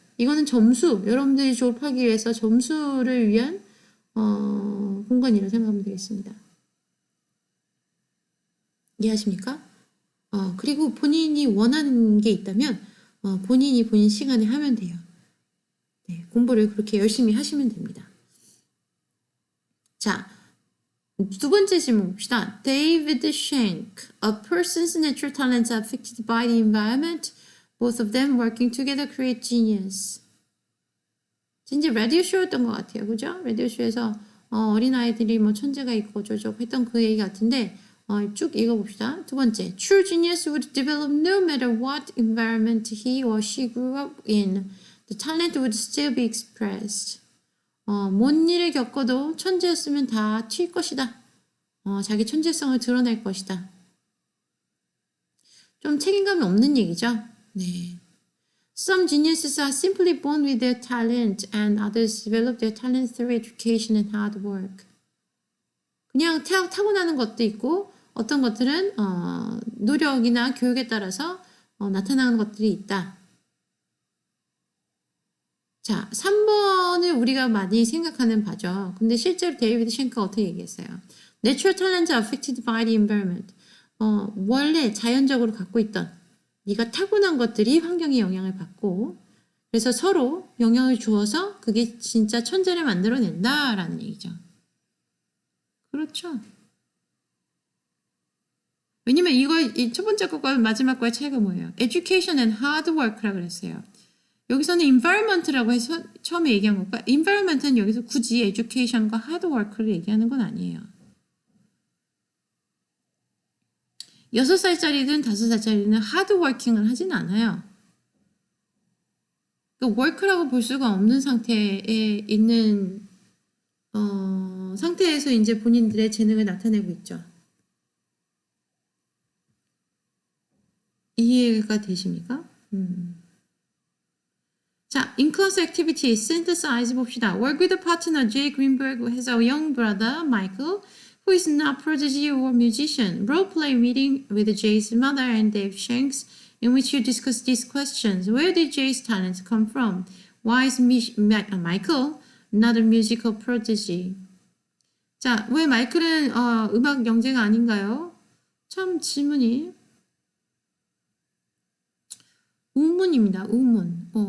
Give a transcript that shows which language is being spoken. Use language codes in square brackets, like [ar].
[ko] 이거는 점수, 여러분들이 졸업하기 위해서 점수를 위한 공간이라고 생각하면 되겠습니다. 이해하십니까? 그리고 본인이 원하는 게 있다면 본인이 본인 시간에 하면 돼요. 네, 공부를 그렇게 열심히 하시면 됩니다. 자, 두 번째 질문 봅시다. [en] David Shank, a person's natural talents are affected by the environment. Both of them working together create genius. [ko] 진짜 라디오 쇼였던 것 같아요. 그죠? 라디오 쇼에서 어린아이들이 뭐 천재가 있고 어쩌고 했던 그 얘기 같은데 쭉 읽어봅시다. 두 번째, [en] True genius would develop no matter what environment he or she grew up in. The talent would still be expressed. [ko] 뭔 일을 겪어도 천재였으면 다 튈 것이다. 자기 천재성을 드러낼 것이다. 좀 책임감이 없는 얘기죠. 네. [en] Some geniuses are simply born with their talent and others develop their talent through education and hard work. [ko] 그냥 타고나는 것도 있고 어떤 것들은 노력이나 교육에 따라서 나타나는 것들이 있다. 자, 3번을 우리가 많이 생각하는 바죠. 근데 실제로 데이비드 쉔크가 어떻게 얘기했어요? [en] Natural talents are affected by the environment. [ko] 원래 자연적으로 갖고 있던 네가 타고난 것들이 환경의 영향을 받고 그래서 서로 영향을 주어서 그게 진짜 천재를 만들어낸다라는 얘기죠. 그렇죠. 왜냐면 이 첫 번째 것과 마지막 거의 차이가 뭐예요? [en] Education and hard work라고 [ko] 그랬어요. 여기서는 environment라고 해서 처음에 얘기한 것과 environment는 여기서 굳이 education과 hard work를 얘기하는 건 아니에요. 6살짜리든 5살짜리는 hard working을 하진 않아요. 그러니까 work라고 볼 수가 없는 상태에 있는 상태에서 이제 본인들의 재능을 나타내고 있죠. 이해가 되십니까? [en] 자, in-class activity synthesize [ko] 봅시다. [en] Work with a partner. Jay Greenberg has a young brother, Michael, who is not prodigy or musician. Role-play meeting with Jay's mother and Dave Shanks, in which you discuss these questions. Where did Jay's talents come from? Why is Michael not a musical prodigy? [ko] 자, 왜 마이클은 음악 영재가 아닌가요? 참 질문이 우문입니다. 우문.